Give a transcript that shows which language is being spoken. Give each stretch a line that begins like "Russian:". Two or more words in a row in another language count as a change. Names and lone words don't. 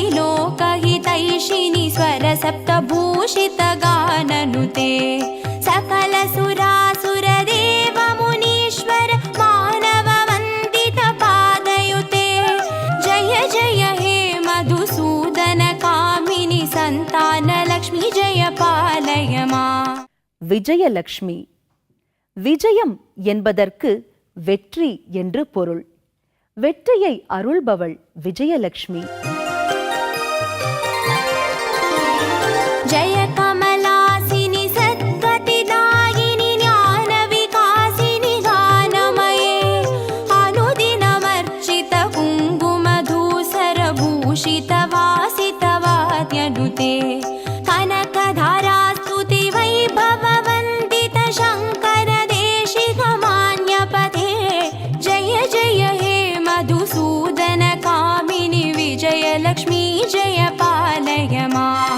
Sanskrit: लोकहितैषिणि स्वरशब्दभूषित गाननुते सकल सुरासुर देव मुनीश्वर मानव वन्दित पादयुते जय जय हे मधुसूदन कामिनि सन्तानलक्ष्मि जय पालय माम्.
Tamil: விஜயலக்ஷ்மி. விஜயம் என்பதற்கு வெற்றி என்று பொருள். வெற்றியை அருள்பவள் விஜயலட்சுமி.
Sanskrit: जय कमलासिनि सद्गतिदायिनि ज्ञान विकासिनि गानमये अनुदिनमर्चित कुङ्कुमधूसर भूषित वासित वाद्यनुते कनकधारास्तुति वैभव वन्दित शङ्कर देशिक मान्यपथे जय जय हे मधुसूदन कामिनि विजयलक्ष्मी जय पालय माम्.